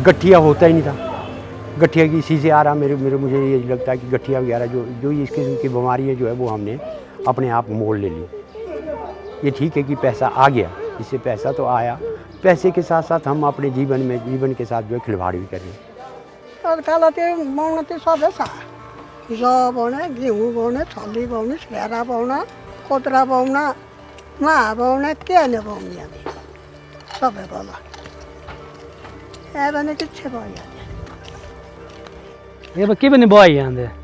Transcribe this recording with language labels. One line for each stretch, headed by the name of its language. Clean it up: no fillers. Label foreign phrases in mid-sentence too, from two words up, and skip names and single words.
Hindi: गठिया होता ही नहीं था, गठिया की इसी से आ रहा। मुझे ये लगता है कि गठिया वगैरह जो इस किस्म की बीमारियाँ जो है वो हमने अपने आप मोल ले ली। ये ठीक है कि पैसा आ गया, इससे पैसा तो आया, पैसे के साथ साथ हम अपने जीवन के साथ जो है खिलवाड़ भी करें।
Nepali: जौ पाउने, गेहूँ पाउने, छली पाउने, भेरा पाउने, कोतरा पाउने, माहा पाउने, के नपाउने हामी सबै पाउला। भने किच्छे पाइन्छ। ये के पनि भयो यहाँ